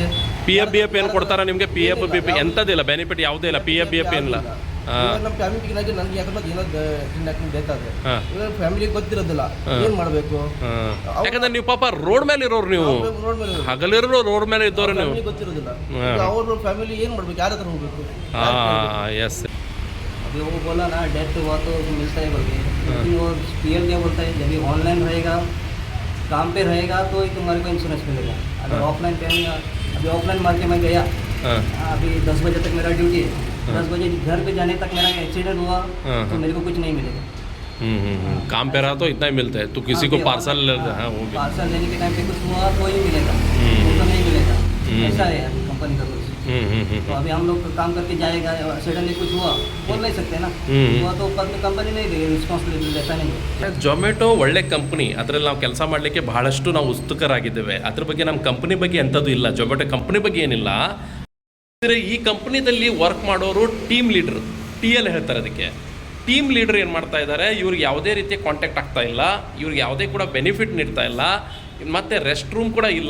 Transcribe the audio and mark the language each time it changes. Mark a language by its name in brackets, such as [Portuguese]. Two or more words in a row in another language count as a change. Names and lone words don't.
[Kannada] PF ಏನು ಕೊಡ್ತಾರಾ ನಿಮಗೆ? [English] PF BP [Kannada] ಎಂಥದ್ದಿಲ್ಲ, ಬೆನಿಫಿಟ್ ಯಾವುದೇ ಇಲ್ಲ. [English] PF BP [Kannada] ಏನಿಲ್ಲ. ನಮ್ಮ ಫ್ಯಾಮಿಲಿಗೆ ನನಗೆ ಯಾಕಂದ್ರೆ ಏನಾದ್ರು ಡೆತ್ ಆದರೆ ಹಾಂ ಇವಾಗ ಫ್ಯಾಮಿಲಿಗೆ ಗೊತ್ತಿರೋದಿಲ್ಲ ಏನು ಮಾಡಬೇಕು. ಯಾಕಂದ್ರೆ ನೀವು ಪಾಪ ರೋಡ್ ಮೇಲೆ ಇರೋರು, ನೀವು ರೋಡ್ ಮೇಲೆ ಹಗಲಿರೋ ರೋಡ್ ಮೇಲೆ ಇದ್ದವ್ರು ನೀವು. ಗೊತ್ತಿರೋದಿಲ್ಲ. ಅವ್ರ ಫ್ಯಾಮಿಲಿ ಏನು ಮಾಡಬೇಕು, ಯಾರ ಹತ್ರ ಹೋಗ್ಬೇಕು? [Hindi] हाँ यस अभी वो बोला ना डेथ हुआ तो मिलता है बोल के, लेकिन वो PL क्या बोलता है, जब ऑनलाइन रहेगा, काम पे रहेगा तो ही तुम्हारे को इंश्योरेंस मिलेगा. अगर ऑफलाइन पे है, अभी ऑफलाइन मार के मैं गया, हाँ अभी 10 बजे तक मेरा ड्यूटी है, 10 बजे घर पे जाने तक मेरा एक्सीडेंट हुआ तो मेरे को कुछ नहीं मिलेगा. काम पे रहा तो इतना ही मिलता है. तो किसी को पार्सल, हाँ वो भी पार्सल लेने के टाइम पे कुछ हुआ तो ही मिलेगा, वो तो नहीं मिलेगा. ऐसा है कंपनी का कुछ. तो अभी हम लोग काम करके जाएगा, सडनली कुछ हुआ बोल नहीं सकते ना. हुआ तो कंपनी नहीं देगी रिस्पाನ್ಸಿಬಿಲಿಟಿ, ऐसा नहीं है. [Kannada] ಝೊಮ್ಯಾಟೊ ಒಳ್ಳೆ ಕಂಪ್ನಿ, ಅದರಲ್ಲಿ ನಾವು ಕೆಲಸ ಮಾಡಲಿಕ್ಕೆ ಬಹಳಷ್ಟು ನಾವು ಉತ್ಸುಕರಾಗಿದ್ದೇವೆ. ಅದ್ರ ಬಗ್ಗೆ ನಮ್ಮ ಕಂಪ್ನಿ ಬಗ್ಗೆ ಎಂಥದ್ದು ಇಲ್ಲ, ಝೊಮ್ಯಾಟೊ ಕಂಪ್ನಿ ಬಗ್ಗೆ ಏನಿಲ್ಲ. ಅಂದರೆ ಈ ಕಂಪ್ನಿದಲ್ಲಿ ವರ್ಕ್ ಮಾಡೋರು [English] team leader, [Kannada] TL ಹೇಳ್ತಾರೆ ಅದಕ್ಕೆ. [English] team leader [Kannada] ಏನು ಮಾಡ್ತಾ ಇದ್ದಾರೆ, ಇವ್ರಿಗೆ ಯಾವುದೇ ರೀತಿಯ ಕಾಂಟ್ಯಾಕ್ಟ್ ಆಗ್ತಾ ಇಲ್ಲ, ಇವ್ರಿಗೆ ಯಾವುದೇ ಕೂಡ ಬೆನಿಫಿಟ್ ನೀಡ್ತಾ ಇಲ್ಲ, ಮತ್ತು [English] rest room [Kannada] ಕೂಡ ಇಲ್ಲ.